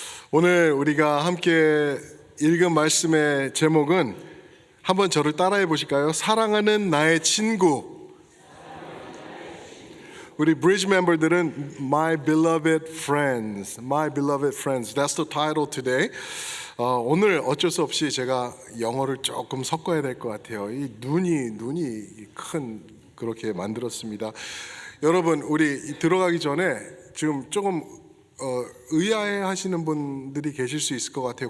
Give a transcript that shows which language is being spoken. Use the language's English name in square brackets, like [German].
[Korean] 오늘 우리가 함께 읽은 말씀의 제목은 한번 저를 따라해 보실까요? 사랑하는 나의 친구. 우리 브리지 멤버들은 [English] My Beloved Friends, My Beloved Friends. That's the title today. [Korean] 오늘 어쩔 수 없이 제가 영어를 조금 섞어야 될 것 같아요. 이 눈이 큰 그렇게 만들었습니다. 여러분, 우리 들어가기 전에 지금 조금 의아해 하시는 분들이 계실 수 있을 것 같아요.